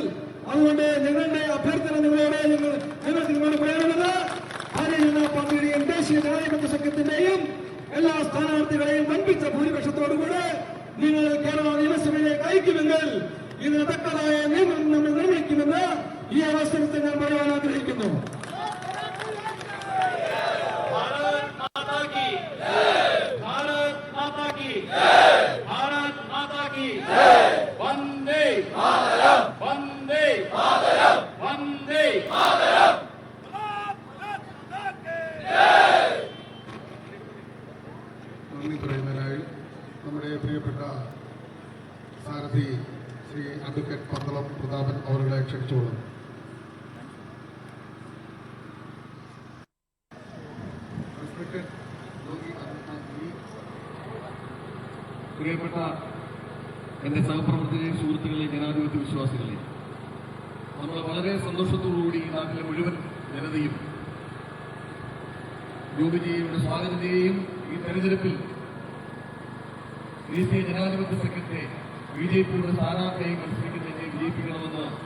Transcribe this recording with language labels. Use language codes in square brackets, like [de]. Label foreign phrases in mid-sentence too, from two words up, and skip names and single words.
[ml] അതുകൊണ്ട് ഞങ്ങളുടെ അഭ്യർത്ഥന നിങ്ങളോട് ഞങ്ങൾക്ക് നിങ്ങളോട് പറയാനുള്ളത്, ഭാരതീയ ജനതാ പാർട്ടിയുടെയും ദേശീയ ജനാധിപത്യ സഖ്യത്തിന്റെയും എല്ലാ സ്ഥാനാർത്ഥികളെയും വൻപിച്ച ഭൂരിപക്ഷത്തോടുകൂടെ നിങ്ങൾ കേരള നിയമസഭയിലേക്ക് അയക്കുമെങ്കിൽ ഇതിന് തക്കതായ നിയമം നമ്മൾ നിർമ്മിക്കുമെന്ന് ഈ അവസരത്തിൽ ഞാൻ പറയാൻ ആഗ്രഹിക്കുന്നു. [hi] भारत माता की, भारत माता की, भारत माता की, वंदे मातरम, वंदे मातरम, वंदे मातरम। [ml] നന്ദി പറയുന്നതിനായി നമ്മുടെ പ്രിയപ്പെട്ട സാരഥി ശ്രീ അഡ്വക്കേറ്റ് പന്തളം പ്രതാപൻ അവരുടെ ക്ഷണിച്ചോളും. പ്രിയപ്പെട്ട എൻ്റെ സഹപ്രവർത്തകരെ, സുഹൃത്തുക്കളെ, ജനാധിപത്യ വിശ്വാസികളെ, നമ്മൾ വളരെ സന്തോഷത്തോടുകൂടി ഈ നാട്ടിലെ മുഴുവൻ ജനതയും യോഗിജിയുടെ സ്വാഗതത്തെയും ഈ തെരഞ്ഞെടുപ്പിൽ ദേശീയ ജനാധിപത്യ സഖ്യത്തെ ബിജെപിയുടെ സ്ഥാനാർത്ഥിയെ മത്സരിക്കുന്നതിനെ വിജയിപ്പിക്കണമെന്ന്